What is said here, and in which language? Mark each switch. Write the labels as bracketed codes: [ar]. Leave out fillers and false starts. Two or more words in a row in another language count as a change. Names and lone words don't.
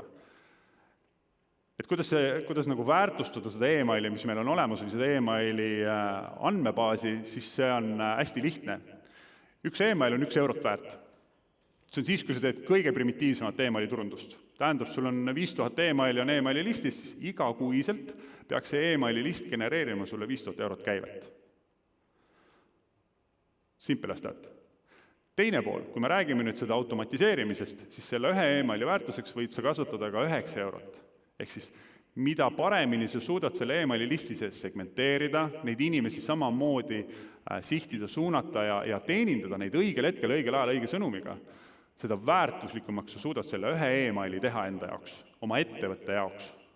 [et] Et kuidas nagu väärtustada seda emaili, mis meil on olemas, või seda emaili andmebaasi, siis see on hästi lihtne. Üks email on 1 eurot väärt. See on siis, kui sa teed kõige primitiivsemat emaili turundust. Tähendab, sul on 5000 emaili on emaili listis, siis igakuiselt peaks see emaili list genereerima sulle 5000 eurot käivet. [en] Simple as that. [et] Teine pool, kui me räägime nüüd seda automatiseerimisest, siis selle 1 emaili väärtuseks võid sa kasutada ka 9 eurot. Ehk siis, mida paremini sa suudad selle emaili listi sees segmenteerida, neid inimesi samamoodi sihtida, suunata ja teenindada neid õigel hetkel, õigel ajal, õige sõnumiga, seda väärtuslikumaks sa suudad selle 1 emaili teha enda jaoks, oma ettevõtte jaoks.